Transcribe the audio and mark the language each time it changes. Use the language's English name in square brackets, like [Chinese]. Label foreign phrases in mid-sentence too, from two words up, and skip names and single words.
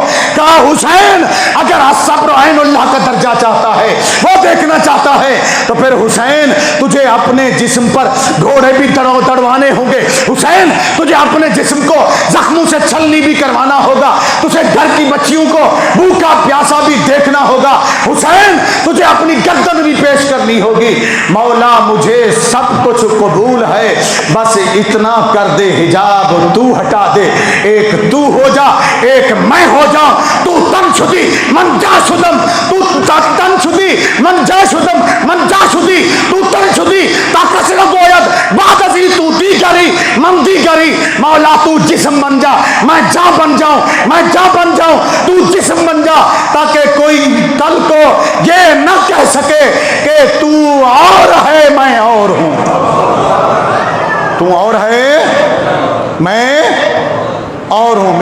[Urdu] کہا حسین اگر الصبر عین اللہ کا درجہ چاہتا ہے، وہ دیکھنا چاہتا ہے، تو پھر حسین تجھے اپنے جسم پر گھوڑے بھی دڑوانے ہوں گے، حسین تجھے اپنے جسم کو زخموں سے چھلنی بھی کروانا ہوگا، تجھے گھر کی بچیوں کو بھوکا پیاسا بھی دیکھنا ہوگا، حسین تجھے اپنی گردن بھی پیش کرنی ہوگی۔ مولا مجھے سب کچھ قبول ہے، بس اتنا کر دے حجاب تو ہٹا دے، ایک تو ہو جا ایک میں ہو جاؤں، [Persian] تو تن شدی من جا شدم، تو تن شدی من جا شدم، من جا شدی تو تن شدی تا کسر گوید بعد ازی تو دیگری من دیگری۔ [Urdu] مولا تو جسم بن جا میں جا بن جاؤں، میں جا بن جاؤں تو جسم بن جا، تاکہ کوئی کل کو یہ نہ کہہ سکے کہ تو اور ہے میں اور ہوں، تو اور ہے میں اور ہوں۔